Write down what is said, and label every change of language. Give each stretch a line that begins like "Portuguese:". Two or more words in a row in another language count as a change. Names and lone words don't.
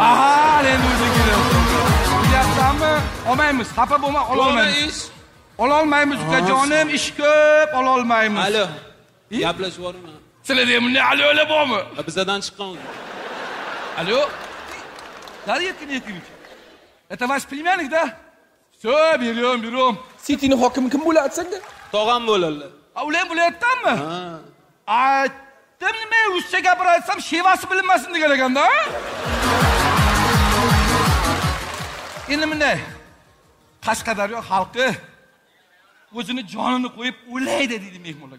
Uzbek: Aha, endi o'zi keladi. Deyapsanmi? Olmaymiz, xafa bo'lma, ololmaymiz. Ololmaymiz ukajonim, ish ko'p, ololmaymiz. Alo. Gaplashib yuboring. Sizlarda ham bunday alo bormi? Bizdan chiqqan. Alo? Qani yetkin.
Russian: Это ваш племянник, да? Всё, берем.
Uzbek: Sitini hokimi kim bo'ladi senda? Tog'am bo'ladi. A, ular bo'layaptimi? Aytdim nima, ruscha gapiratsam, shevasi bilinmasin degan ekanda. Endi bunday Qashqadaryo xalqi o'zini jonini qo'yib o'laydi deydi mehmonlarga.